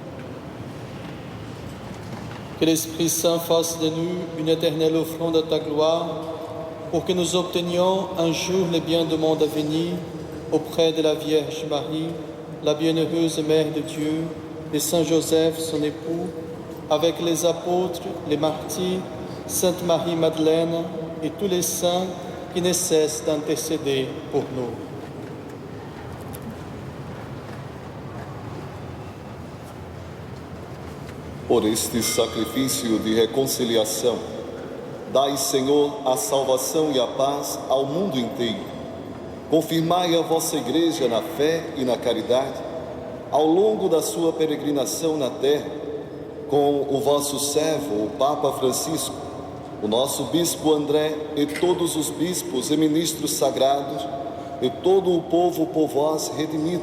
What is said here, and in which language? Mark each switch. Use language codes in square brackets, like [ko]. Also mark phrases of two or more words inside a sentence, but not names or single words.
[fr] Que l'Esprit Saint fasse de nous une éternelle offrande à ta gloire, pour que nous obtenions un jour les biens du monde à venir, auprès de la Vierge Marie, la bienheureuse Mère de Dieu, et Saint Joseph, son époux, avec les apôtres, les martyrs, Sainte Marie-Madeleine et tous les saints qui ne cessent d'intercéder pour nous. [pt] Por este sacrifício de reconciliação, dai, Senhor, a salvação e a paz ao mundo inteiro. Confirmai a vossa Igreja na fé e na caridade, ao longo da sua peregrinação na terra, com o vosso servo, o Papa Francisco, o nosso Bispo André e todos os bispos e ministros sagrados, e todo o povo por vós redimido.